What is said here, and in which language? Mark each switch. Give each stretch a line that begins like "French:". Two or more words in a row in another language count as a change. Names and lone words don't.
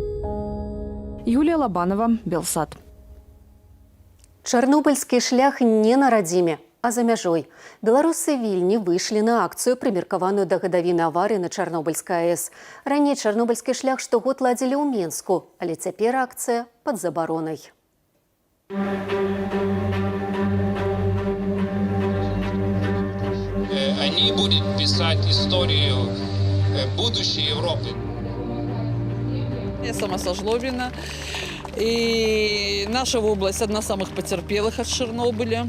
Belarusian: Юлія Лабанова, Белсат. Чарнобыльскі шлях не на радзіме, а за мяжой. Беларусы Вільні выйшлі на акцыю, прымеркаваную да гадавіны аварыі на Чарнобыльскай АЭС. Раней чарнобыльскі шлях штогод ладзілі ў Мінску, але цяпер акцыя пад забаронай.
Russian: Они будут писать историю будущей Европы. Я сама со Жлобина. И наша область одна из самых потерпелых от Чернобыля.